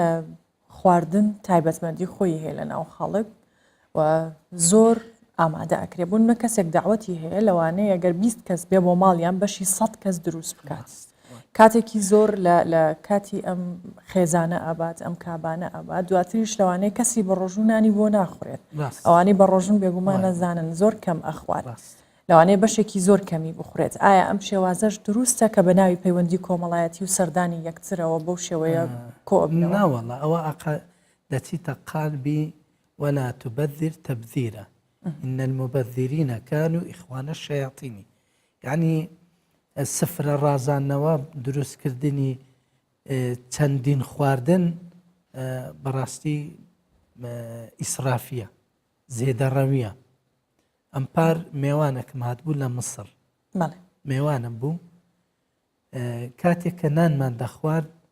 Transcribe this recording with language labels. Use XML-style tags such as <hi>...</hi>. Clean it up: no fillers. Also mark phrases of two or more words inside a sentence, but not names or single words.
<ckb>خواردن تایبەتمەندی خۆی هەیە لە ناو خەڵک و زۆر ئامادە ئەکرێبوون نە کەسێک داوەتی هەیە لەوانەیە ئەگەر 20 کەس بێ بۆ ماڵیان بەشی 100 کەس دروست بکات کاتێکی زۆر لە کاتی ئەم خێزانە ئابات ئەم کابانە ئابات دواتریش لەوانەیە کەسی بە ڕۆژوونانی بۆ ناخورێت ئەوانەی بە ڕۆژون بێگومان نەزانن زۆر کەم ئەخوات لەوانەیە بەشێکی زۆر کەمی بخورێت ئایا ئەم شێوازەش دروستە کە بە ناوی پەیوەندی کۆمەڵایەتی و سەردانی یەکترەوە بەو شێوەیە ناوەڵە ئەوە دەچیتە قالبی</ckb> <ar>ولا تبذر تبذيرا إن المبذرين كانوا إخوان الشياطين</ar> <ckb>يعني سفرە ڕازانەوە دروستکردنی چەندین خواردن بەڕاستی ئیسرافیە زێدەڕەویە ئەم پار میێوانێکم هاتبوو لە مسر میێوانم بوو کاتێک کە نانمان دەخوارد</ckb>